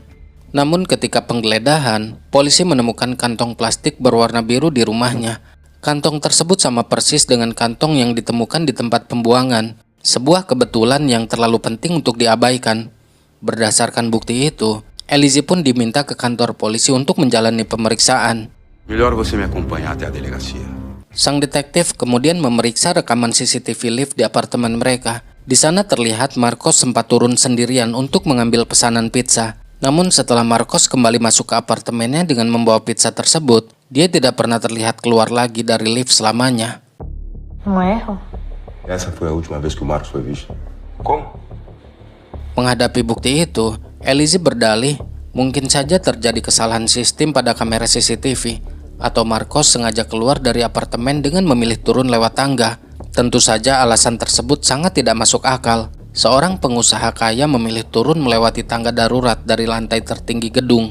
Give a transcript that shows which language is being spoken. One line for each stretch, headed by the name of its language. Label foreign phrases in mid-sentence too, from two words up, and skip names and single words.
Indonesian: Namun ketika penggeledahan, polisi menemukan kantong plastik berwarna biru di rumahnya. Kantong tersebut sama persis dengan kantong yang ditemukan di tempat pembuangan. Sebuah kebetulan yang terlalu penting untuk diabaikan. Berdasarkan bukti itu, Elise pun diminta ke kantor polisi untuk menjalani pemeriksaan.
Portuguese: Melhor você me acompanhar até a delegacia.
Indonesian: Sang detektif kemudian memeriksa rekaman CCTV lift di apartemen mereka. Di sana terlihat Marcos sempat turun sendirian untuk mengambil pesanan pizza. Namun setelah Marcos kembali masuk ke apartemennya dengan membawa pizza tersebut, dia tidak pernah terlihat keluar lagi dari lift selamanya.
Portuguese: Essa foi a última vez que o Marcos foi visto. Como?
Indonesian: Menghadapi bukti itu, Elise berdalih mungkin saja terjadi kesalahan sistem pada kamera CCTV, atau Marcos sengaja keluar dari apartemen dengan memilih turun lewat tangga. Tentu saja alasan tersebut sangat tidak masuk akal. Seorang pengusaha kaya memilih turun melewati tangga darurat dari lantai tertinggi gedung.